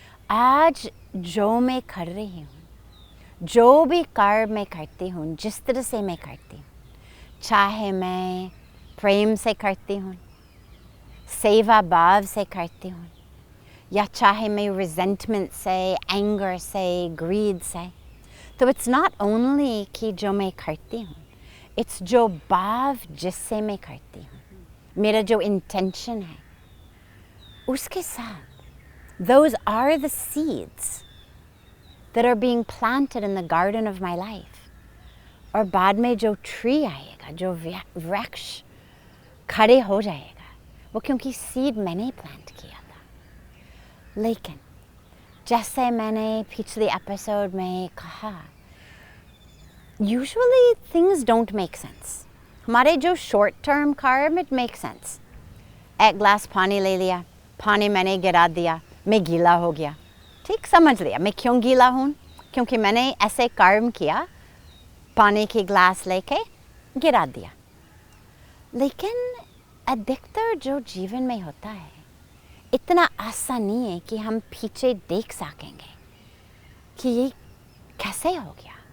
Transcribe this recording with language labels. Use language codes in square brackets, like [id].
[hi] आज जो मैं कर रही हूँ, जो भी कर्म मैं करती हूँ, जिस तरह से मैं करती हूँ, चाहे मैं प्रेम से करती हूँ, सेवा भाव से करती हूँ, या चाहे मैं रिजेंटमेंट से, एंगर से, ग्रीड से, तो [en] it's not only [hi] कि जो मैं करती हूँ, इट्स जो भाव जिससे मैं करती हूँ, मेरा जो इंटेंशन है उसके साथ। [en] Those are the seeds that are being planted in the garden of my life. [hi] और बाद में जो ट्री आएगा, जो वृक्ष खड़े हो जाएगा, वो क्योंकि सीड मैंने प्लांट किया था। लेकिन जैसे मैंने पिछले एपिसोड में कहा, [en] usually things don't make sense. [hi] हमारे जो [en] short term कर्म, it makes sense. [hi] एक ग्लास पानी ले लिया, पानी मैंने गिरा दिया, मैं गीला हो गया। ठीक, समझ लिया मैं क्यों गीला हूँ, क्योंकि मैंने ऐसे कर्म किया, पानी की ग्लास लेके गिरा दिया। लेकिन अधिकतर जो जीवन में होता है इतना आसान नहीं है कि हम पीछे देख सकेंगे कि ये कैसे हो गया।